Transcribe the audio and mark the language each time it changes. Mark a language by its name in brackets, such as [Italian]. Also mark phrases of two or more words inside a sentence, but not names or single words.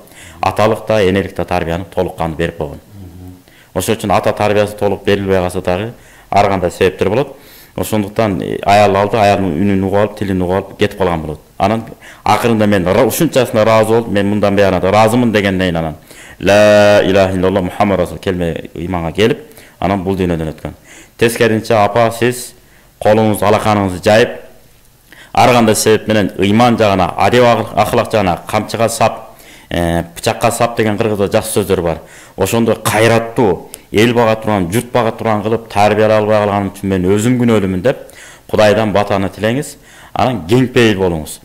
[Kyrgyz] Аталык да, энелик да тарбияны толук кандуу берип койгон. Ошон үчүн ата тарбиясы толук берилбей калса дагы ар кандай себептер болот. Ошондуктан аял алды, аялдын үнүн угуп алып, тилин угуп алып кетип калган болот. Анан акырында мен ушунчасына ыраазы болуп, мен мындан баягы ыраазымын дегенден анан [Arabic] لا إله إلا الله محمد رسول [Kyrgyz] келме иманга келип, анан бул дүйнөдөн өткөн. Тескеринче апа сиз колуңузду алаканыңызды жайып, ар кандай себеп менен ыйман жагына, адеп акылак жагына камчыга сап, бычакка сап деген кыргызда жакшы сөздөр бар. Ошондой кайраттуу, эл бага турган, журт бага турган кылып тарбиялай албай калганым үчүн мен өзүм күнөөлүмүн деп Кудайдан батаны тилеңиз, анан кең пейил болуңуз.